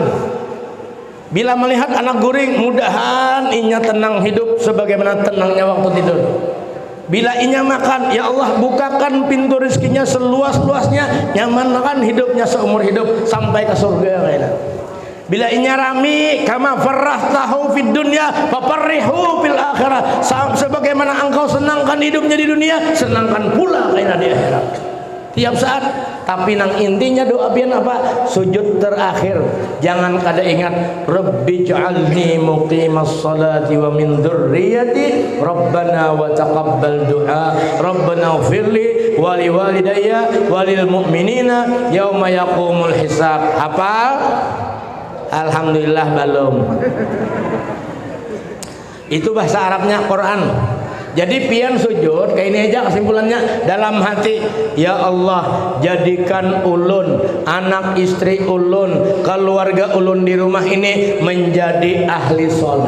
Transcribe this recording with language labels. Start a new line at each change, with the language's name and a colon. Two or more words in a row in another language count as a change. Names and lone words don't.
Banjar: Bila melihat anak guring, mudahan inya tenang hidup sebagaimana tenangnya waktu tidur. Bila inya makan,
Arabic: يا الله
Banjar: bukakan pintu rezekinya seluas-luasnya, nyamankan hidupnya seumur hidup sampai ke surga kayaknya. Bila inya rami,
Arabic: كما فرحته في الدنيا ففرحه في الآخرة.
Banjar: Sebagaimana engkau senangkan hidupnya di dunia, senangkan pula kayaknya di akhirat. Tiap saat, tapi nang intinya doa pian apa? Sujud terakhir. Jangan kada ingat
Arabic: رب اجعلني مقيم الصلاة ومن ذريتي ربنا وتقبل دعاء ربنا اغفر لي ولوالدي وللمؤمنين يوم يقوم الحساب.
Banjar: Hafal? Alhamdulillah belum. Itu bahasa Arabnya Quran. Jadi pian sujud kayak ini aja kesimpulannya dalam hati,
Arabic: يا الله
Banjar: jadikan ulun, anak istri ulun, keluarga ulun di rumah ini menjadi ahli sholat.